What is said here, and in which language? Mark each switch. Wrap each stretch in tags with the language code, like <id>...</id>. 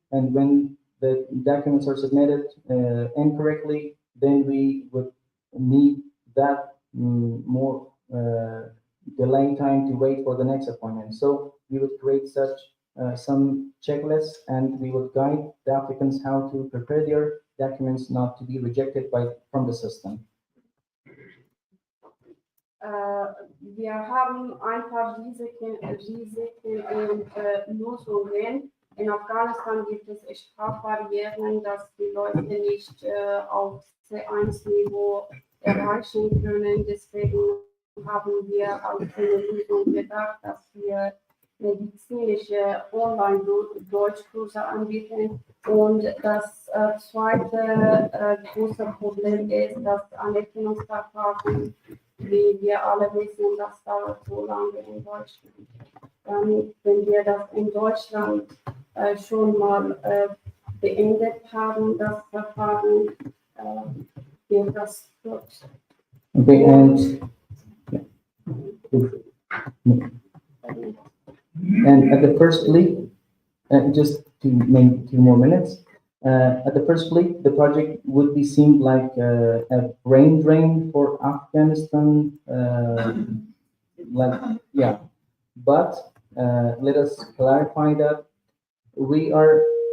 <en>And when the documents are submitted incorrectly, then we would need that more delay time to wait for the next appointment. So we would create such some checklists, and we would guide the applicants how to prepare their documents not to be rejected from the system.</en> <de>Wir haben einfach Risiken und Lösungen. In Afghanistan gibt es Sprachbarrieren, dass die Leute nicht auf C1-Niveau erreichen können. Deswegen haben wir als eine Lösung gedacht, dass wir medizinische Online-Deutschkurse anbieten. Und das zweite große Problem ist das Anerkennungsverfahren. Wie wir alle wissen, das dauert so lange in Deutschland. Dann, wenn wir das in Deutschland schon mal beendet haben, das Verfahren, wird das gut.</de> <en>Okay, and at the first bleep, just to make 2 more minutes, at the first bleep, the project would be seemed like a brain drain for Afghanistan, but let us clarify that we are</en>